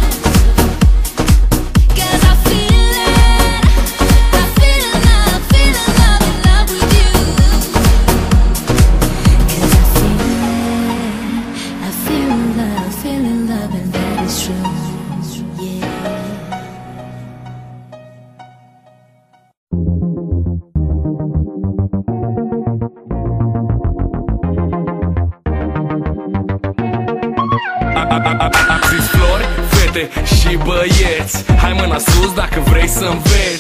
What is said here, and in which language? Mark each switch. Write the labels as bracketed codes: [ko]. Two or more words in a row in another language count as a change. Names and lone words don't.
[en] Cause I feel in love with you. Cause I feel in love and that is true, yeah. [ro] Am zis flori, fete și băieți, hai mâna sus dacă vrei să înveți.